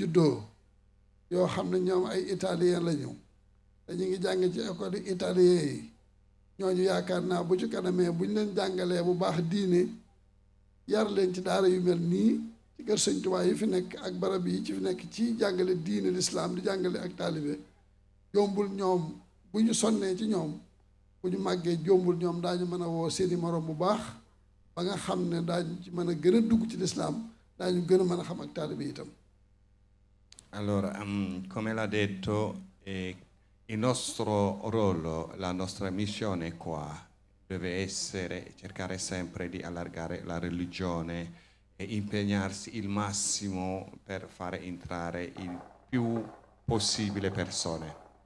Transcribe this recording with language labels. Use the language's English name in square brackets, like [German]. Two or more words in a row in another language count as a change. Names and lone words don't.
[Wolof] juddoo yoo xam ne ñoom ay italien lañu te ñu ngi jàng ci [French] école italien [Wolof] yi ñooñu yaakaar naa bu ci kanamee bu ñu leen jàngalee bu baax diine yar leen ci daara yu mel nii ci kër Sëñ Tuubaa yi fi nekk ak barab yi ci fi nekk ci jàngale diine lislaam di jàngale ak taalibe jombul ñoom bu ñu sonnee ci ñoom bu ñu màggee jombul ñoom daañu mën a woo seeni moroom bu baax ba nga xam ne daañu ci mën a gën a dugg ci lislaam daañu gën a mën a xam ak taalibe itam. [Italian] Allora, come l'ha detto, il nostro ruolo, la nostra missione qua deve essere cercare sempre di allargare la religione e impegnarsi il massimo per fare entrare il più possibile persone.